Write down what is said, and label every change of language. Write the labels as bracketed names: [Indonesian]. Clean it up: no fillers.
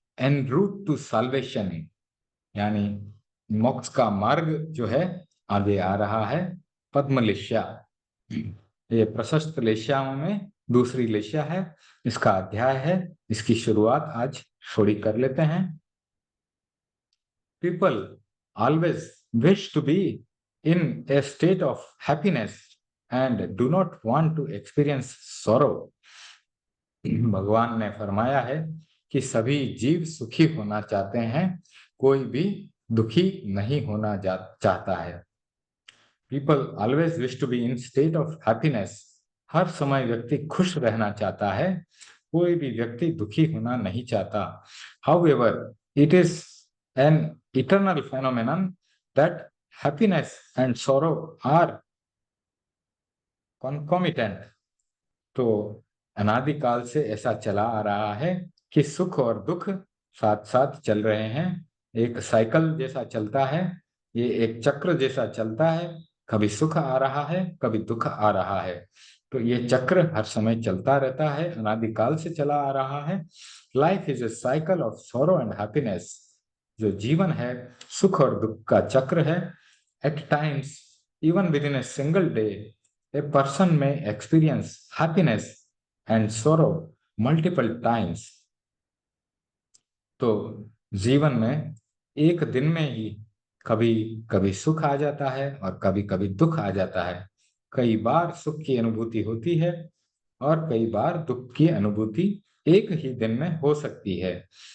[English] en route to salvation, [Hindi] यानी मोक्ष का मार्ग जो है आगे आ रहा है, पद्मलेशिया। ये प्रशस्त लेशियाओं में दूसरी लेशिया है, इसका अध्याय है। इसकी शुरुआत आज थोड़ी कर लेते हैं। [English] People always wish to be in a state of happiness and do not want to experience sorrow. [Hindi] भगवान ने फरमाया है कि सभी जीव सुखी होना चाहते हैं, कोई भी दुखी नहीं होना चाहता है। [English] People always wish to be in state of happiness. [Hindi] हर समय व्यक्ति खुश रहना चाहता है, कोई भी व्यक्ति दुखी होना नहीं चाहता। [English] However, it is an eternal phenomenon that happiness and sorrow are concomitant. [Hindi] तो अनादिकाल से ऐसा चला आ रहा है कि सुख और दुख साथ साथ चल रहे हैं, एक साइकिल जैसा चलता है, ये एक चक्र जैसा चलता है। कभी सुख आ रहा है, कभी दुख आ रहा है, तो ये चक्र हर समय चलता रहता है, अनादिकाल से चला आ रहा है। [English] Life is a cycle of sorrow and happiness. [Hindi] जो जीवन है सुख और दुख का चक्र है। [English] At times, even within a single day, a person may experience happiness and sorrow multiple times. [Hindi] तो जीवन में एक दिन में ही कभी कभी सुख आ जाता है और कभी कभी दुख आ जाता है। कई बार सुख की अनुभूति होती है और कई बार दुख की अनुभूति एक ही दिन में हो सकती है।